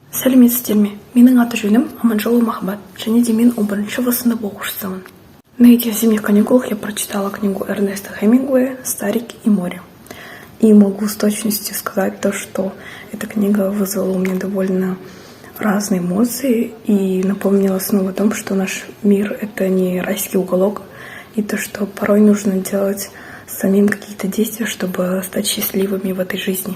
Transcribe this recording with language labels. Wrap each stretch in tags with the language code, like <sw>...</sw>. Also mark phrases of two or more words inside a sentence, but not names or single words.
<kk>Сәлеметсіздер ме? Менің аты жөнім Аманжолова Махаббат, және де мен 11-ші сынып оқушысымын.</kk> <ru>На этих зимних каникулах я прочитала книгу Эрнеста Хемингуэя «Старик и море». И могу с точностью сказать то, что эта книга вызвала у меня довольно разные эмоции и напомнила снова о том, что наш мир — это не райский уголок, и то, что порой нужно делать самим какие-то действия, чтобы стать счастливыми в этой жизни.</ru>